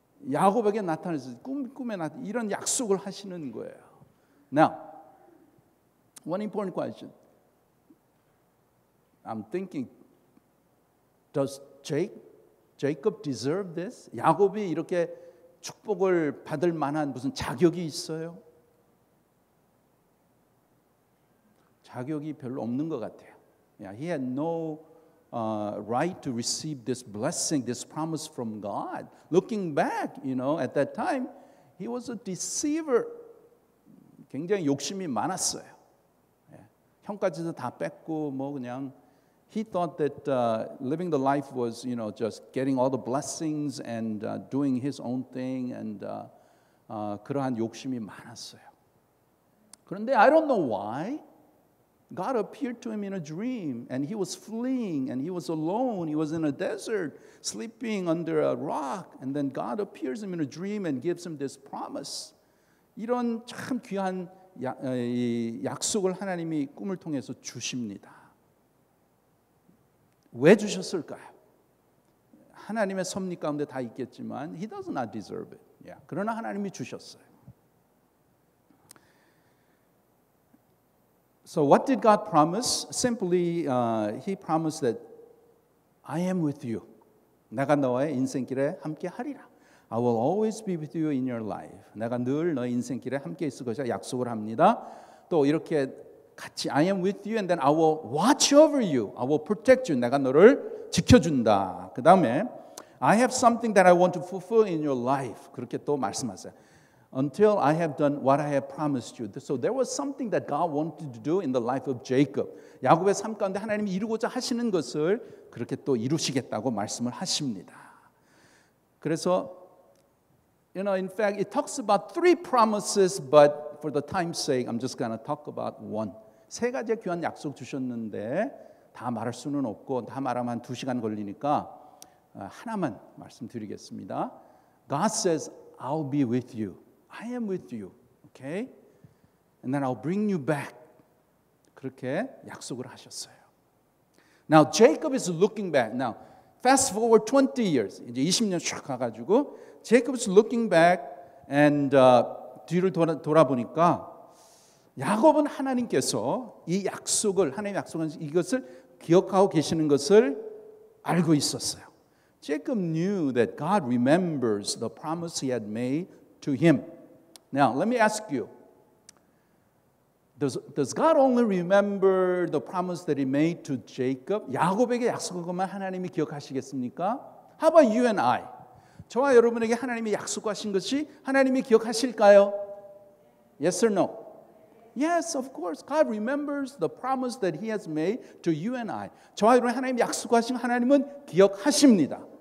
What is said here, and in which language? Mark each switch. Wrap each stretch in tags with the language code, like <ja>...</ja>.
<ko>야곱에게 나타나서 꿈에 나타나 이런 약속을 하시는 거예요.</ko> <en>Now, one important question. I'm thinking, does Jacob deserve this?</en> <ko>야곱이 이렇게 축복을 받을 만한 무슨 자격이 있어요? 자격이 별로 없는 것 같아요.</ko> <en>Yeah, he had no right to receive this blessing, this promise from God. Looking back, at that time, he was a deceiver.</en> <ko>굉장히 욕심이 많았어요. 형까지도 다 뺏고 그냥</ko> <en>he thought that living the life was, just getting all the blessings and doing his own thing and</en> <ko>그러한 욕심이 많았어요. 그런데</ko> <en>I don't know why God appeared to him in a dream and he was fleeing and he was alone. He was in a desert sleeping under a rock and then God appears to him in a dream and gives him this promise.</en> <ko>이런 참 귀한 약속을 하나님이 꿈을 통해서 주십니다. 왜 주셨을까요? 하나님의 섭리 가운데 다 있겠지만</ko> <en>He does not deserve it. Yeah.</en> <ko>그러나 하나님이 주셨어요.</ko> <en>So what did God promise? Simply, He promised that I am with you.</en> <ko>내가 너의 인생길에 함께 하리라.</ko> <en>I will always be with you in your life.</en> <ko>내가 늘 너의 인생길에 함께 있을 것이라 약속을 합니다. 또 이렇게 같이</ko> <en>I am with you and then I will watch over you. I will protect you.</en> <ko>내가 너를 지켜준다. 그 다음에</ko> <en>I have something that I want to fulfill in your life.</en> <ko>그렇게 또 말씀하세요.</ko> <en>Until I have done what I have promised you. So there was something that God wanted to do in the life of Jacob.</en> <ko>야곱의 삶 가운데 하나님이 이루고자 하시는 것을 그렇게 또 이루시겠다고 말씀을 하십니다. 그래서</ko> <en>in fact, it talks about 3 promises, but for the time's sake, I'm just going to talk about one.</en> <ko>3가지의 귀한 약속 주셨는데 다 말할 수는 없고 다 말하면 한 2시간 걸리니까 하나만 말씀드리겠습니다.</ko> <en>God says, I'll be with you. I am with you. Okay? And then I'll bring you back.</en> <ko>그렇게 약속을 하셨어요.</ko> <en>Now, Jacob is looking back. Now, fast forward 20 years.</en> <ko>이제 20년 쭉 가가지고</ko> <en>Jacob is looking back and</en> <ko>뒤를 돌아보니까 야곱은 하나님께서 이 약속을 하나님의 약속한 이것을 기억하고 계시는 것을 알고 있었어요.</ko> <en>Jacob knew that God remembers the promise he had made to him. Now, let me ask you, does God only remember the promise that he made to Jacob?</en> <ko>야곱에게 약속한 것만 하나님이 기억하시겠습니까?</ko> <en>How about you and I?</en> <ko>저와 여러분에게 하나님이 약속하신 것이 하나님이 기억하실까요?</ko> <en>Yes or no? Yes, of course. God remembers the promise that He has made to you and I.</en> <ko>저와 여러분 하나님 약속하신 하나님은 기억하십니다.</ko>